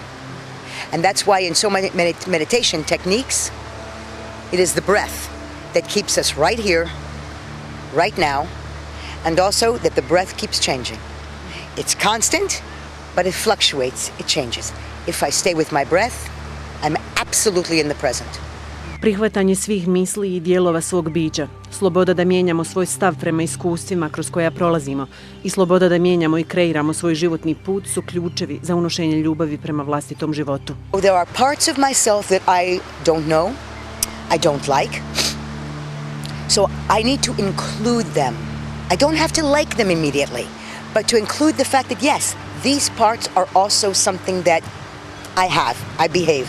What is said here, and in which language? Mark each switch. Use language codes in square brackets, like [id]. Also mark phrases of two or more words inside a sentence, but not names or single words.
[en] And that's why in so many meditation techniques, it is the breath that keeps us right here, right now, and also that the breath keeps changing. It's constant, but it fluctuates, it changes. If I stay with my breath, I'm absolutely in the present. [bs] Prihvatanje svih misli i dijelova svog bića, sloboda da mijenjamo svoj stav prema iskustvima kroz koja prolazimo i sloboda da mijenjamo i kreiramo svoj životni put su ključevi za unošenje ljubavi prema vlastitom životu. [en] There are parts of myself that I don't know, I don't like, so I need to include them. I don't have to like them immediately, but to include the fact that yes, these parts are also something that I behave.